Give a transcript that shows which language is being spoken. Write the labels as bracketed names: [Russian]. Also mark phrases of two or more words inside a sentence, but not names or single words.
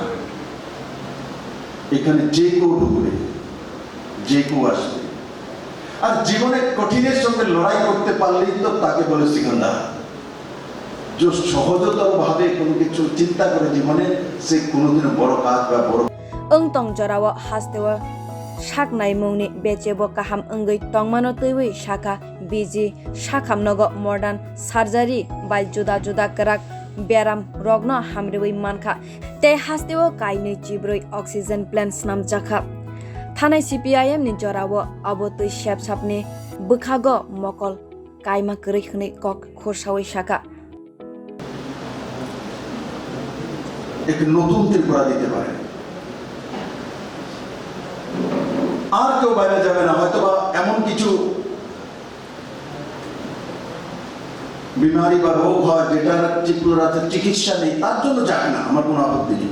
[Bangla] এখানে যে কেউ ঢুকবে, যে কেউ আসবে, আর জীবনে কঠিনের সঙ্গে লড়াই করতে পারলেই তো তাকে বলে সিকান্দার। যে সহজতর ভাবে কোনো কিছু চিন্তা করে জীবনে, সে কোনোদিনও বড় কাজ বা বড় [Kok Borok] Tong jorao hastewa sak naimungni bechebo kaham ongoi tongmano teiwi sakha biji sak-ham nogo [English] modern surgery [Kok Borok] bai juda juda karak beram rogno hamriwi mankha te hastewa kainui chibroi [English] oxygen plant [Kok Borok] snamjakha thanai CPIM ni jorao abotui sepsapni bukhago mokol kaima kwrwi khwnai Kok Khorang sakha [Bangla] এক নতুন ত্রিপুরা দিতে পারে। আর কেউ বাইরে যাবে না, হয়তো বা এমন কিছু বিমারি বা রোগ হয় যেটার ত্রিপুরাতে চিকিৎসা নেই, তার জন্য যাবে না, আমার কোনো আপত্তি নেই।